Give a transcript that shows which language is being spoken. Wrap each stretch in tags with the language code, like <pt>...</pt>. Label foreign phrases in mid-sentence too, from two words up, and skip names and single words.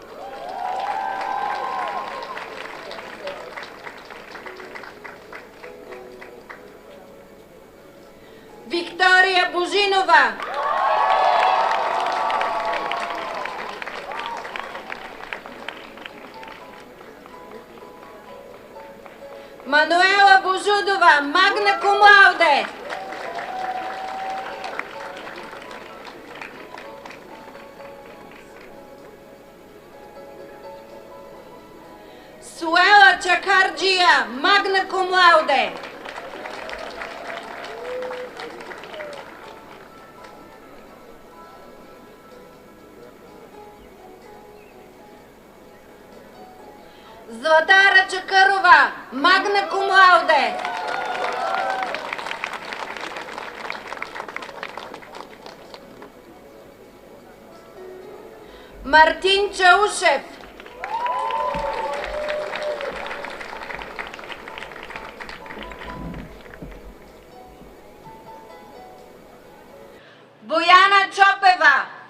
<bg>Виктория Божинова. Мануела Божудова,</bg> <la>magna cum laude.</la> <bg>Суела Чакарджия,</bg> <la>magna cum laude.</la> <bg>Златара Чакарова,</bg> <la>magna cum laude.</la> <bg>Мартин Чаушев. Бояна Чопева.</bg>